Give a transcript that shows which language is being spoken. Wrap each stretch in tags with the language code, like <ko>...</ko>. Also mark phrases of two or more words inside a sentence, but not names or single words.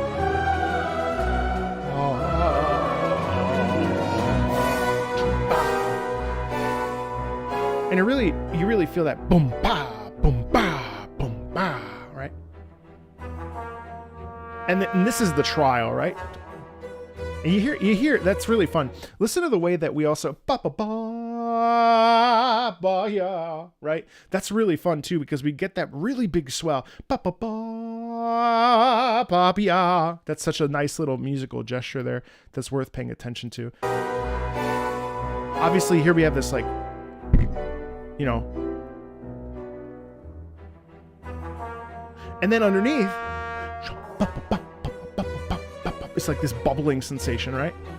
<en>And you really feel that boom ba boom ba boom ba, right? And this is the trial, right? And you hear that's really fun. Listen to the way that we also ba ba ba ba ya, right? That's really fun too, because we get that really big swell. Ba ba ba ba ya. That's such a nice little musical gesture there that's worth paying attention to. Obviously, here we have this, like, you know, and then underneath, it's like this bubbling sensation, right?</en>